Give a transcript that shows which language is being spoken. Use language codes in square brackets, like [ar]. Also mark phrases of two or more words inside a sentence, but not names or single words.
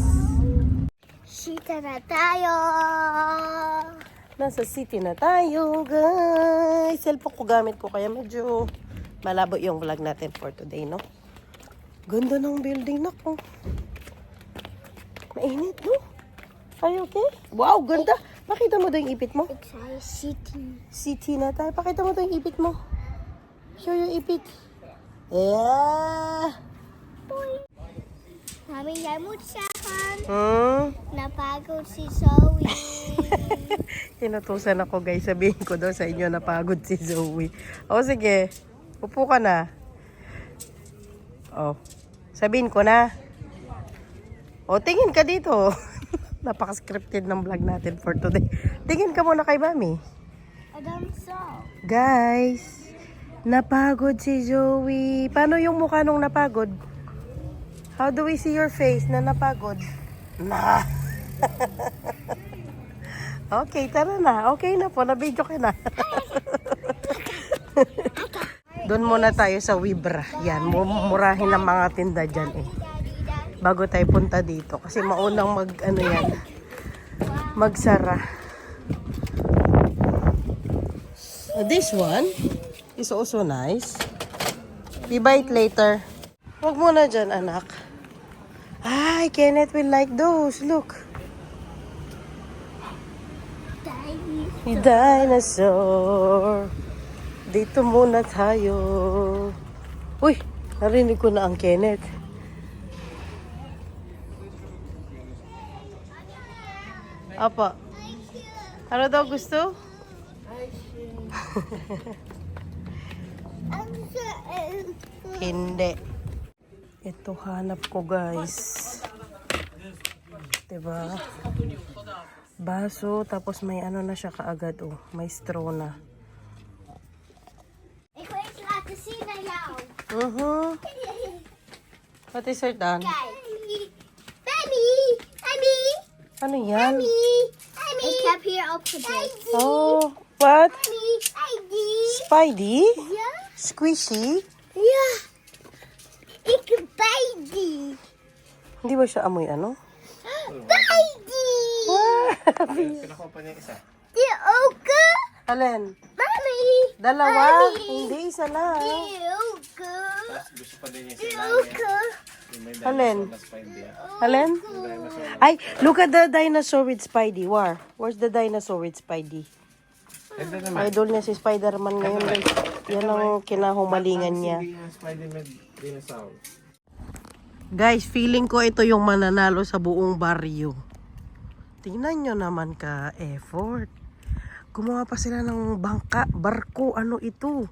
[tl] Sita na tayo. Nasa city na tayo, guys. Cellphone ko gamit ko, kaya medyo malabo yung vlog natin [en] for today, [tl] no? Ganda ng building na ko. Mainit, no? [en] Are you okay? Wow, ganda. [tl] Pakita mo daw yung ipit mo. [en] It's a city. [tl] City na tayo. Pakita mo daw yung ipit mo. Show yung ipit. Yeah! Mami, yamut siya kan. Napagod si Zoe. Inutusan ako, guys. Sabihin ko daw sa inyo, napagod si Zoe. O, sige. Upo ka na. O, sabihin ko na. O, tingin ka dito. Napaka-scripted ng vlog natin [en] for today. [tl] Tingin ka muna kay Mami. Adam so. Guys, napagod si Zoe. Paano yung mukha nung napagod? [en] How do we see your face [tl] na napagod? Na. Okay, tara na. Okay na po, na-video ka na. Doon muna tayo sa Wibra. Yan, murahin ang mga tinda dyan eh. Bago tayo punta dito. Kasi maunang magsara. [en] This one, is also nice. We buy it later. [tl] Huwag mo na dyan, anak. [en] Ay, Kenneth will like those. Look. Dinosaur. [tl] Dito muna tayo. Uy, narinig ko na ang Kenneth. Apa? Ano daw gusto? Hindi. Ito hanap ko, guys. Diba? Baso, tapos may ano na siya kaagad, oh. May straw na. [nl] Ik wil iets laten zien aan jou. [en] What is it, Dan? [nl] Kijk. Baby. Baby. [tl] Ano yan? [nl] Baby. Ik heb hier opgedekt. [en] Oh, what? Baby. Spidey? [nl] Ja? [en] Squishy? [nl] Ja. Ik baby. [tl] Hindi ba siya amoy ano? [en] Baby. [tl] Pinakuha pa niya isa. [nl] Die ook. [tl] Alin? Mami. Dalawa? Mami. Hindi, isa lang. [nl] Die ook. [tl] Tapos gusto pa din niya [nl] Die [tl] sila [nl] ook. [tl] yung may Alin? dinosaur na Spidey. Alin? Ay, [en] look at the dinosaur with Spidey. Where's the dinosaur with Spidey? [tl] Ito naman. Idol niya si Spider-Man ngayon, guys. Yan ang kinahumalingan niya. Hindi yung Spidey med dinosaur. Guys, feeling ko ito yung mananalo sa buong baryo. Tingnan nyo naman ka effort. Gumawa pa sila ng barko. Ano ito?